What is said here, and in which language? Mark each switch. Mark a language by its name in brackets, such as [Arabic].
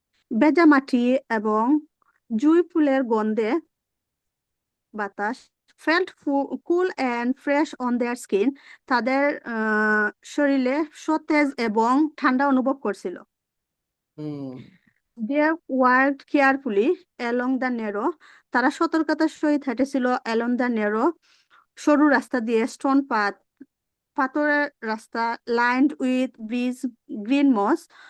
[Bangla] ভেজা মাটি এবং জুঁই ফুলের গন্ধে বাতাস [English] felt cool and fresh on their skin. [Bangla] তাদের শরীরে সতেজ এবং ঠান্ডা অনুভব করছিল। Hmm. [English] They walked carefully along the narrow. [Bangla] তারা সতর্কতার সহিত হেঁটেছিল [English] along the narrow, [Bangla] সরু রাস্তা দিয়ে, [English] stone path, [Bangla] পাথরের রাস্তা, [English] lined with green moss.